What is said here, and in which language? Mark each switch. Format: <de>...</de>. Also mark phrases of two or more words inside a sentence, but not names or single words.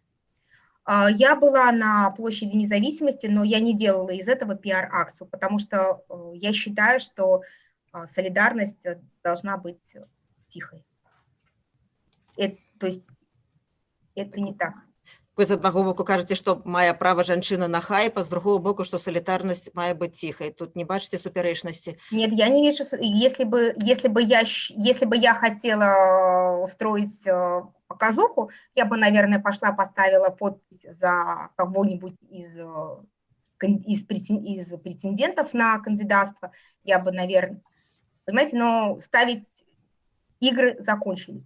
<ru>Я была на площади Независимости, но я не делала из этого пиар-акцию, потому что я считаю, что солидарность должна быть тихой. То есть это не так.</ru> <be>Вы з аднаго боку кажаце, што мае права жанчына на хайп, а з другого боку, што солідарнасць мае быць ціхай. Тут не бачыце суперечнасці?</be> <ru>Нет, я не вижу. Если бы я хотела устроить показуху, я бы, наверное, пошла, поставила подпись за кого-нибудь из претендентов на кандидатство. Я бы, наверное, понимаете, но игры закончились.</ru>